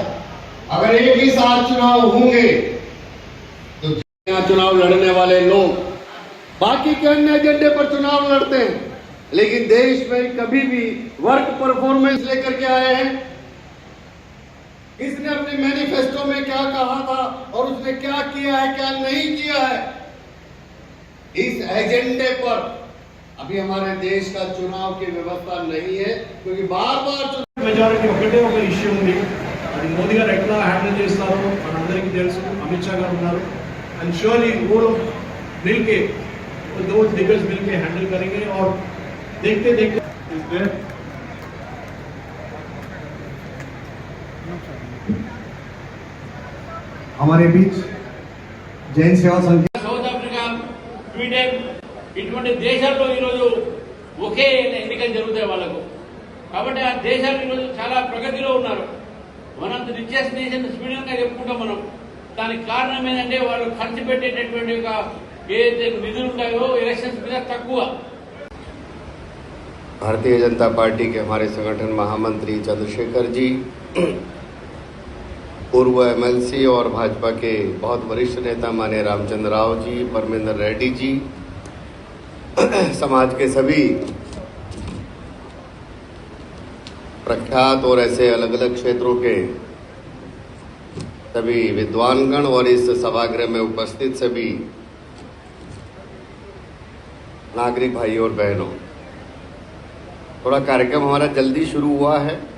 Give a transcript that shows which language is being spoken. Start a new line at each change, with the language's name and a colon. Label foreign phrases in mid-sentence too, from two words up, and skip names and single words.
Hindi: अगर एक ही साथ चुनाव होंगे तो चुनाव लड़ने वाले लोग बाकी के अन्य एजेंडे पर चुनाव लड़ते हैं, लेकिन देश में कभी भी
English: work performance
Hindi: लेकर के आए हैं। इसने अपने मैनिफेस्टो में क्या कहा था और उसने क्या किया है, क्या नहीं किया है, इस एजेंडे पर अभी हमारे देश का चुनाव की व्यवस्था नहीं है, क्योंकि बार-बार
Telugu: మెజారిటీ ఒకటే ఒక ఇష్యూ ఉంది. అది మోదీ గారు ఎట్లా హ్యాండిల్ చేస్తారో మనందరికీ తెలుసు. అమిత్ షా గారు ఉన్నారు.
English: and surely
Hindi: वो लोग मिलके दो दिग्गज मिलके हैंडल करेंगे और देखते देखते हमारे बीच जैन सेवा संघ
Telugu: సౌత్ ఆఫ్రికా, స్వీడన్ ఇటువంటి దేశాల్లో ఈరోజు ఒకే ఎన్నికలు జరుగుతాయి వాళ్ళకు. కాబట్టి ఆ దేశాలు ఈరోజు చాలా ప్రగతిలో ఉన్నారు.
English: one of the richest nation
Telugu: స్వీడన్ గా చెప్పుకుంటాం మనం. దానికి కారణం ఏంటంటే వాళ్ళు ఖర్చు పెట్టేటటువంటి ఏదైతే నిధులు ఉంటాయో ఎలక్షన్స్ మీద తక్కువ.
Hindi: भारतीय जनता पार्टी के हमारे संगठन महामंत्री चंद्रशेखर जी, पूर्व एमएलसी और भाजपा के बहुत वरिष्ठ नेता माननीय रामचंद्र राव जी, परमेंद्र रेड्डी जी, समाज के सभी प्रख्यात और ऐसे अलग अलग क्षेत्रों के सभी विद्वानगण और इस सभागृह में उपस्थित सभी नागरिक भाई और बहनों, थोड़ा कार्यक्रम हमारा जल्दी शुरू हुआ है।